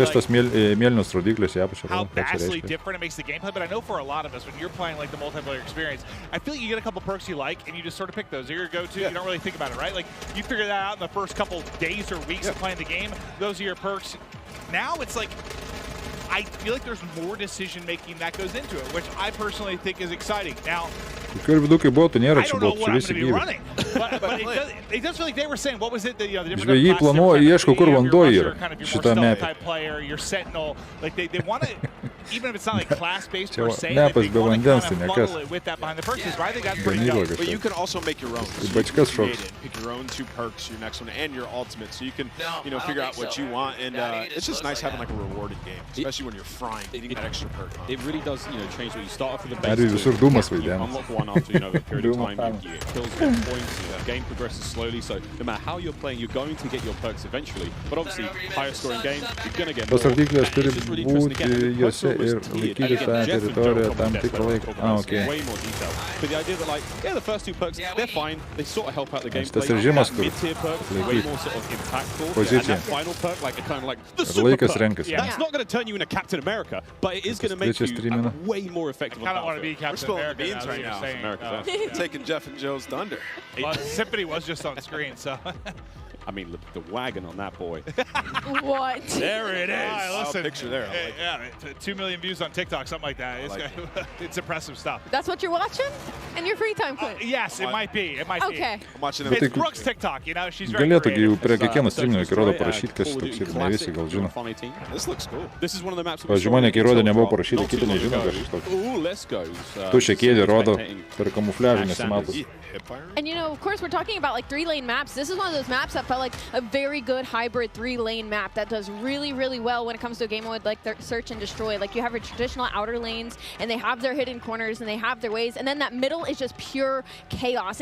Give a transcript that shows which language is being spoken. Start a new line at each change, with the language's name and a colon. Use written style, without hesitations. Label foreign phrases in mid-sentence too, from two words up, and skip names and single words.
Lithuanian: Kas tas mėlynos rodiklis į apačią?
English: How vastly different it makes the gameplay, but I know for a lot of us, when you're playing like the multiplayer experience, I feel like you get a couple perks you like, and you just sort of pick those. They're your go-to. You don't really think about it, right? Like you figure that out in the first couple days or weeks of playing the game. Those are your perks. Now it's like I feel like there's more decision-making that goes into it, which I personally think is exciting. Now, I don't know what I'm going to be running, but it does feel like they were saying, what was it, the different
Lithuanian: Žvejai planuoja, ieško, kur vanduo yra šitą mapę.
English: Your sentinel, like they want to, even if it's not like class-based per se, they want to kind of funnel it with that behind the perks. Right? They got pretty dope. But you can also make your own. So pick your own 2 perks, your next one, and your ultimate, so you can, figure out what you want. And it's just nice having like a rewarded game, especially when you're frying, getting that extra perk. It really does, change what you start off with the base. You unlock one after a period of time. You get kills, you get points. The game progresses slowly, so no matter how you're playing, you're going to get your perks eventually. But obviously, higher scoring games, you're going to get more.
Lithuanian: Tos rodiklis turi būti juose ir laikyti tą teritoriją tam tikrą laiką.
English: Way more detail. But the idea that, like, the first 2 perks, they're fine. They sort of help out the gameplay.
Lithuanian: Tas režimas, kur
English: mid-tier perk, way more sort of impactful. And that final perk, like, kind of like the super perk. That's not going to turn you into Captain America, but it is going to make you way more effective. I kind of want to be Captain America beans right now. Taking Jeff and Joe's thunder. Well, Symphony was just on screen, so. I mean, the wagon on that boy. What? There it is. Right, listen, picture there. Yeah, 2 million views on TikTok, something like that. It's impressive stuff. That's what you're watching? In your free time, Quinn? Yes, it might be. It might be. Okay. I'm watching It's Brooke's TikTok, she's very
Lithuanian: Galėtų
English: creative.
Lithuanian: prie kiekvieno streaminio rodo parašyti, kas toks ir ne visi gal žino.
English: This looks cool. This is one of the maps.
Lithuanian: Pavyzdžiui, mane kai rodė nebuvo parašyti, kiti nežino, kas iš toks.
English: Ooh, let's go.
Lithuanian: Tušia kėdė rodo per kamufliažą nesimatos.
English: And of course, we're talking about like 3-lane maps. This is one of those maps that felt like a very good hybrid 3-lane map that does really, really well when it comes to a game mode like search and destroy. Like you have your traditional outer lanes, and they have their hidden corners, and they have their ways, and then that middle is just pure chaos.